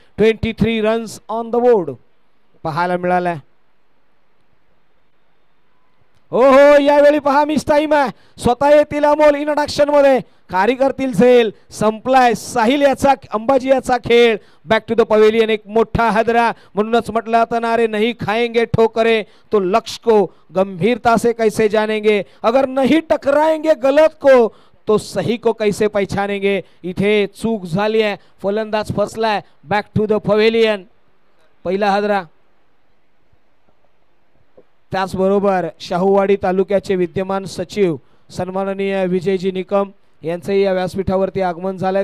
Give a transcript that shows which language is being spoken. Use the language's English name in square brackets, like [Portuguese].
[Marathi] 23 [English] runs on the board [Marathi] पाहायला मिळालाय. हो, यावेळी पहा मिस टाइम आहे. स्वतः येतील अमोल इंट्रोडक्शन मध्ये, कार्य करतील झेल. संपलाय साहिल याचा, अंबाजी याचा खेळ. [English] back to the pavilion, [Marathi] एक मोठा हादरा. म्हणूनच म्हटलं तर [Hindi] नारे नहीं खाएंगे ठोकरे तो लक्ष्य को गंभीरता से कैसे जानेंगे, अगर नहीं टकराएंगे गलत को तो सही को कैसे पहचानेंगे. [Marathi] इथे चूक झाली आहे, फलंदाज फसलाय. [English] back to the pavilion, [Marathi] पहिला हादरा. त्याचबरोबर शाहूवाडी तालुक्याचे विद्यमान सचिव सन्माननीय विजयजी निकम यांचंही या व्यासपीठावरती आगमन झालंय.